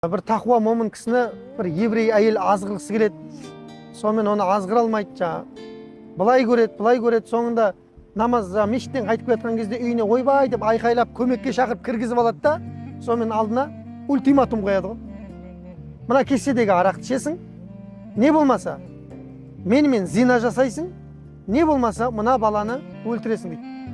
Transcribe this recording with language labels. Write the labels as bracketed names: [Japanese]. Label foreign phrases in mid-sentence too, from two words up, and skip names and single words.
[Uzbek] Bir taqvo mo'min kishini bir yevriy ayol azg'irgisi keladi. [Kazakh] Сонымен оны азғыра алмайды жаңа. Былай көреді, соңында намаз мешіттен қайтып келе кезде үйіне ойбай деп айқайлап көмекке шақырып кіргізіп алады да, сонымен алдына ультиматум қояды ғой. Мына кеседегі арақты ішесің, не болмаса менімен зина жасайсың, не болмаса мына баланы өлтіресің дейді.